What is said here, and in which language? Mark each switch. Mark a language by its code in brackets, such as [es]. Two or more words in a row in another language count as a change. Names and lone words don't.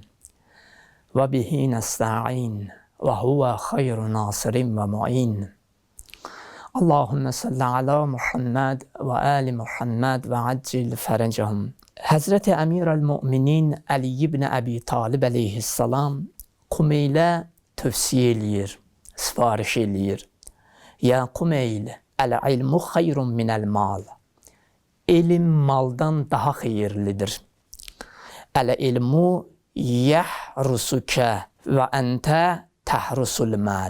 [ar] وبه نستعين. وهو خير ناصرين ومعين. اللهم صل على محمد وآل محمد وعجل فرجهم. [az] Hazreti Emirel-Müminin Ali ibn Abi Talib aleyhissalam Kumeylə tövsiyə eləyir, sifariş eləyir. [ar] يا كميل، العلم خير من المال. [az] Elm maldan daha xeyirlidir. [ar] العلم يحرسك وأنت تحرس المال.